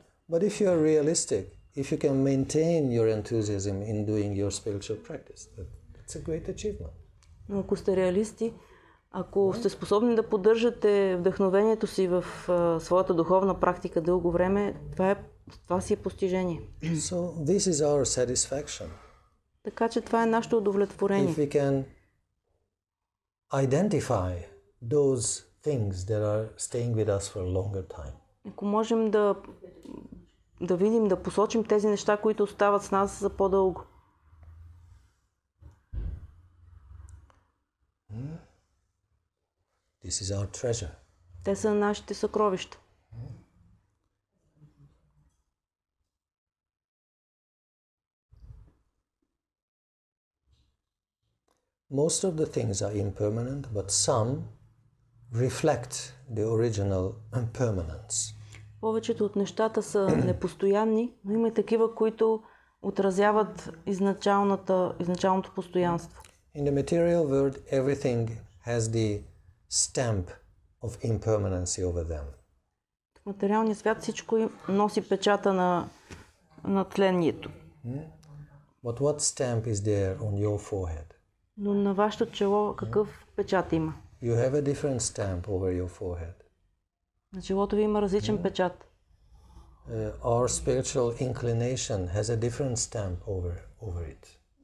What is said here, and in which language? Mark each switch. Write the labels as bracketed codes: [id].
[en] But if you are realistic, if you can maintain your enthusiasm in doing your spiritual practice, that's a great achievement. [bg] Но ако сте реалисти, ако сте способни да поддържате вдъхновението си в своята духовна практика дълго време, това си е постижение. [en] So this is our satisfaction. [bg] Така че това е нашето удовлетворение. [en] If we can identify those things that are staying with us for a longer time. [bg] Ако можем да видим, да посочим тези неща, които остават с нас за по-дълго. [en] This is our treasure. [bg] Те са нашите съкровища. [en] Most of the things are impermanent, but some reflect the original impermanence. [bg] Повечето от нещата са непостоянни, но има и такива, които отразяват изначалното постоянство. [en] In the material world, everything has the stamp of impermanency over them. [bg] В материалния свят всичко носи печата на тлението. [en] But what stamp is there on your forehead? [bg] Но на вашето чело какъв печат има? [en] You have a different stamp over your forehead. [bg] На челото ви има различен печат. [en] Our spiritual inclination has a different stamp over it.